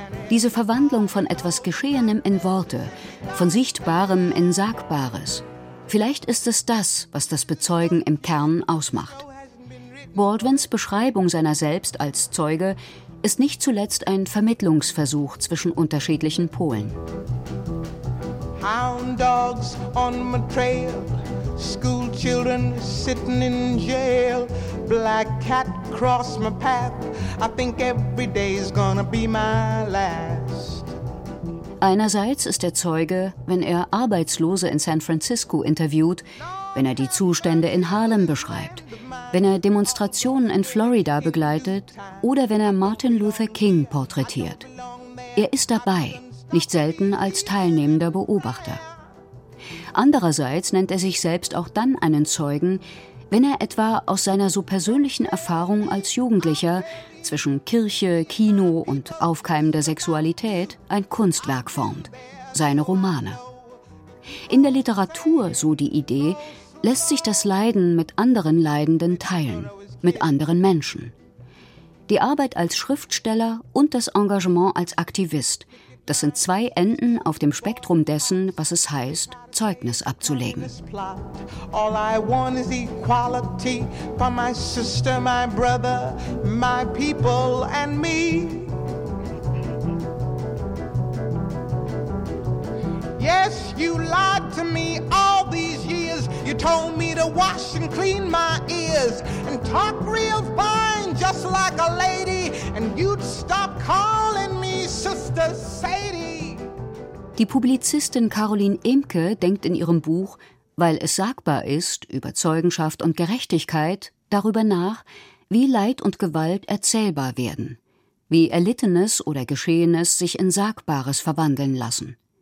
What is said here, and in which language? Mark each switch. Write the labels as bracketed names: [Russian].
[German] Diese Verwandlung von etwas Geschehenem in Worte, von Sichtbarem in Sagbares, vielleicht ist es das, was das Bezeugen im Kern ausmacht. Baldwins Beschreibung seiner selbst als Zeuge ist nicht zuletzt ein Vermittlungsversuch zwischen unterschiedlichen Polen. [English] Hound dogs on my trail, school children sitting in jail, black cat cross my path, I think every day's gonna be my last. [German] Einerseits ist der Zeuge, wenn er Arbeitslose in San Francisco interviewt, wenn er die Zustände in Harlem beschreibt, wenn er Demonstrationen in Florida begleitet oder wenn er Martin Luther King porträtiert. Er ist dabei, nicht selten als teilnehmender Beobachter. Andererseits nennt er sich selbst auch dann einen Zeugen, wenn er etwa aus seiner so persönlichen Erfahrung als Jugendlicher zwischen Kirche, Kino und aufkeimender Sexualität ein Kunstwerk formt, seine Romane. In der Literatur, so die Idee, lässt sich das Leiden mit anderen Leidenden teilen, mit anderen Menschen. Die Arbeit als Schriftsteller und das Engagement als Aktivist, das sind zwei Enden auf dem Spektrum dessen, was es heißt, Zeugnis abzulegen. [English] All I want is equality for my sister, my brother, my people and me. Yes, you lied to me all these years. You told me to wash and clean my ears and talk real fine just like a lady. And you'd stop calling me Sister Sadie. [German] Die Publizistin Caroline Imke denkt in ihrem Buch, weil es sagbar ist, über Zeugenschaft und Gerechtigkeit, darüber nach, wie Leid und Gewalt erzählbar werden, wie Erlittenes oder Geschehenes sich in Sagbares verwandeln lassen.